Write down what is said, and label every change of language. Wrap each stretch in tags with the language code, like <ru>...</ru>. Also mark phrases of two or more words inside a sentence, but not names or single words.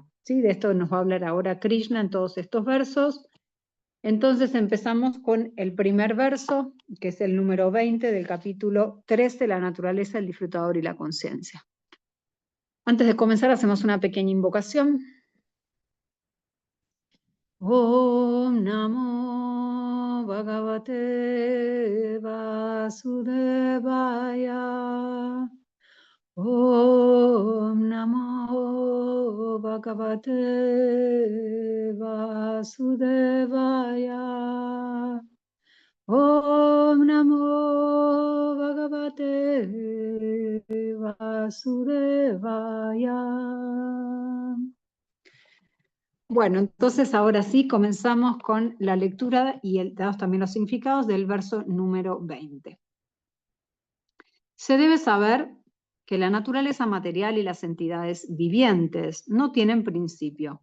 <es>¿Sí? De esto nos va a hablar ahora Krishna en todos estos versos. Entonces empezamos con el primer verso, que es el número 20 del capítulo 13, la naturaleza, el disfrutador y la conciencia. Antes de comenzar hacemos una pequeña invocación.</es> <sa>Om Namo Bhagavate Vasudevaya. Om Namo Bhagavate Vasudevaya. Om Namo Bhagavate Vasudevaya.</sa> <es>Bueno, entonces ahora sí comenzamos con la lectura y dados también los significados del verso número 20. Se debe saber que la naturaleza material y las entidades vivientes no tienen principio.</es>